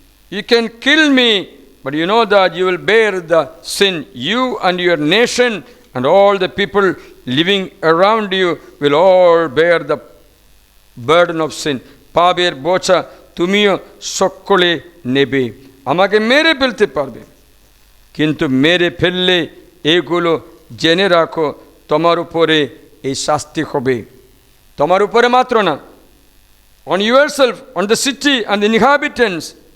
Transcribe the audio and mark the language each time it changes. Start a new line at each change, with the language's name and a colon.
English: You can kill me, but you know that you will bear the sin. You and your nation and all the people living around you will all bear the burden of sin.
Bangla: পাপের বোঝা তুমিও সকলে নেবে। আমাকে মেরে ফেলতে পারবে, কিন্তু মেরে ফেললে এগুলো জেনে রাখো তোমার উপরে এই শাস্তি হবে। তোমার উপরে মাত্র না,
English: on yourself, on the city and the inhabitants.